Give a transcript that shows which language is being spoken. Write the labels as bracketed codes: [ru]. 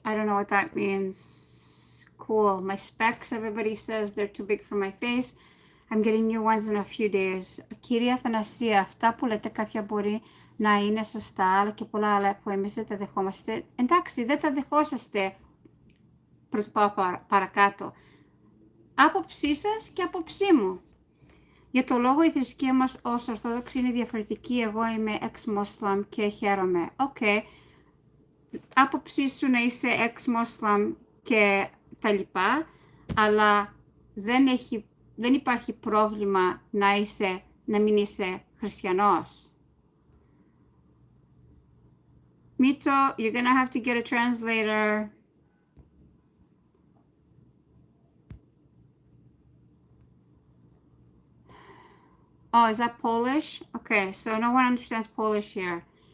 [en] I don't know what that means. Cool. My specs, everybody says they're too big for my face. I'm getting new ones in a few days. [el] Κυρία Θανασία, αυτά που λέτε κάποια μπορεί να είναι σωστά, αλλά και πολλά άλλα που εμείς δεν τα δεχόμαστε. Εντάξει, δεν τα δεχόσαστε. Πρωτού πάω παρακάτω. Άποψή σας και άποψή μου. Για το λόγο η θρησκεία μας ως Ορθόδοξη είναι διαφορετική. Εγώ είμαι ex-Muslim και χαίρομαι. Οκ. Άποψή σου να είσαι ex-Muslim και τα λοιπά, αλλά δεν υπάρχει πρόβλημα να μην είσαι χριστιανός. [en] Mito, you're gonna have to get a translator. Oh, is that Polish? Okay, so no one understands Polish here.